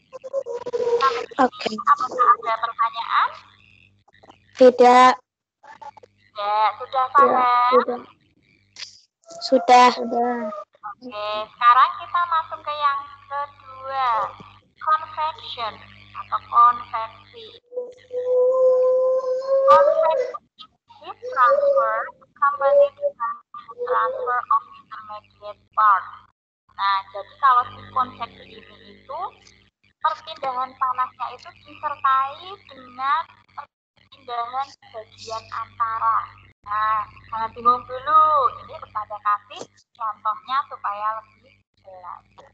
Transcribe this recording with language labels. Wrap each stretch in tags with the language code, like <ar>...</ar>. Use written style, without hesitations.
<id>Sampai sini, apakah ada pertanyaan? Tidak. Ya, sudah paham? Sudah. Oke, sekarang kita masuk ke yang kedua. Convection atau konveksi.</id> <en>Convection is heat transfer accompanied by transfer of intermediate part.</en> <id>Nah, jadi kalau si konveksi ini itu perpindahan panasnya itu disertai dengan perpindahan bagian antara. Nah, jangan bingung dulu. Ini kepada kasih contohnya supaya lebih jelas.</id>